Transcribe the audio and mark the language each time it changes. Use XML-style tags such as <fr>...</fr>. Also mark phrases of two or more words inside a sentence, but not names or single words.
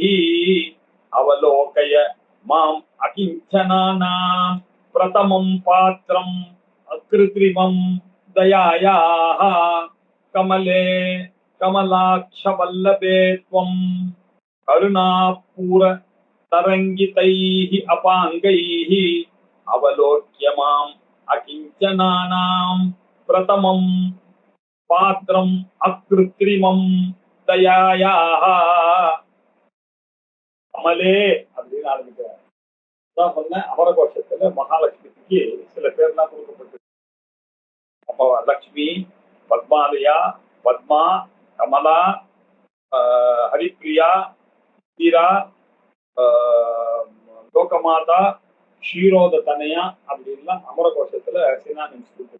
<sa>अवलोकय माम् अकिञ्चनानां प्रथमं पात्रम् अकृत्रिमं दयायाः कमले कमलाक्षवल्लभे त्वं करुणापूर तरंगितैः अपाङ्गैः अवलोक्य माम् अकिञ्चनानां प्रथमं पात्रम् अकृत्रिमं दयायाः கமலே</sa> <ta>அப்படின்னு ஆரம்பிக்கிறார். தான் சொன்ன அமரகோஷத்துல மகாலட்சுமிக்கு சில பேர்லாம் கொடுக்கப்பட்டிருக்கு. அப்போ லக்ஷ்மி, பத்மாலயா, பத்மா, கமலா, ஹரிப்ரியா, தீரா, லோகமாதா, ஷீரோத தனையா அப்படின்லாம் அமரகோஷத்துல சினானிம்ஸ் இருக்கு.</ta>